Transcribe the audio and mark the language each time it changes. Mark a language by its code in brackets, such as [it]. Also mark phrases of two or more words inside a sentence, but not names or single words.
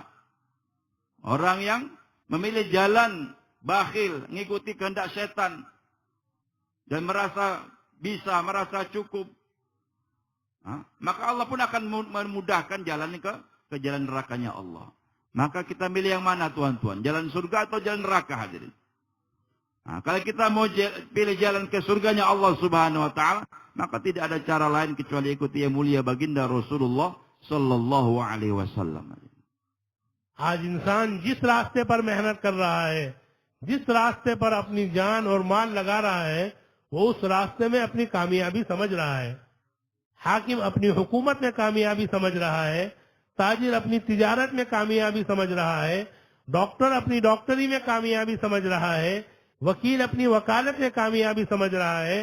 [id] Orang yang memilih jalan bakhil, mengikuti kehendak setan dan merasa bisa, merasa cukup, maka Allah pun akan memudahkan jalan ke jalan nerakanya Allah. Maka kita milih yang mana, tuan-tuan? Jalan surga atau jalan neraka, hadirin? Kalau kita mau pilih jalan ke surganya Allah [ar] سبحانه وتعالى, [id] maka tidak ada cara lain kecuali ikuti yang mulia baginda Rasulullah [ar] صلى الله عليه وسلم. [hi] आज इंसान जिस रास्ते पर मेहनत कर रहा है, जिस रास्ते पर अपनी जान और माल लगा रहा है, वो उस रास्ते में अपनी कामयाबी समझ रहा है। हाकिम अपनी हुकूमत में कामयाबी समझ रहा है, ताजिर अपनी तिजारत में कामयाबी समझ रहा है, डॉक्टर अपनी डॉक्टरी में कामयाबी समझ रहा है, वकील अपनी वकालत में कामयाबी समझ रहा है।